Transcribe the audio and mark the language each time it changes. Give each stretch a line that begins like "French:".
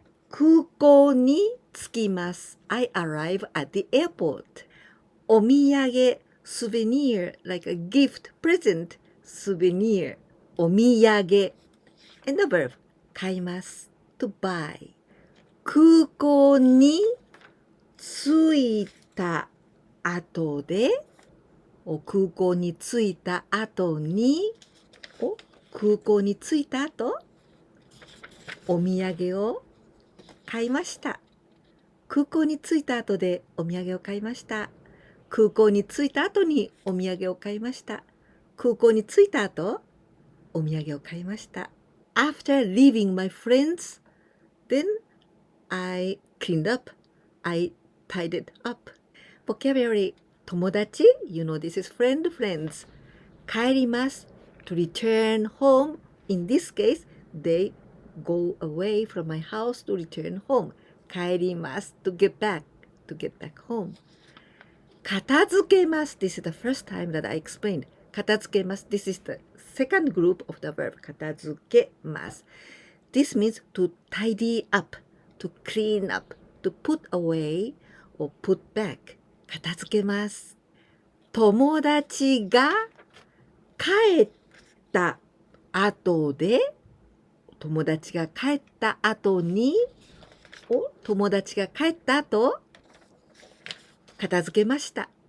Japanese: 空港に着きます
English: I arrive at the airport
Japanese: お土産
English: souvenir like a gift present souvenir
Japanese: お土産
English: And the verb
Japanese: 買います
English: to buy
Japanese: 空港に着いた後で空港に着いた後に空港に着いた後お土産を買いました空港に着いた後でお土産を買いました空港に着いた後にお土産を買いました空港に着いた後お土産を買いました
English: After leaving my friends, then I cleaned up. I tidied up. Vocabulary 友達 You know this is friend, friends. 帰ります To return home. In this case, they go away from my house to return home. 帰ります To get back home. 片付けます This is the first time that I explained. 片付けます This is the second group of the verb. 片付けます This means to tidy up, to clean up, to put away or put back.
Japanese: 片付けます。友達が帰った後で、友達が帰った後に、友達が帰った後、片付けました。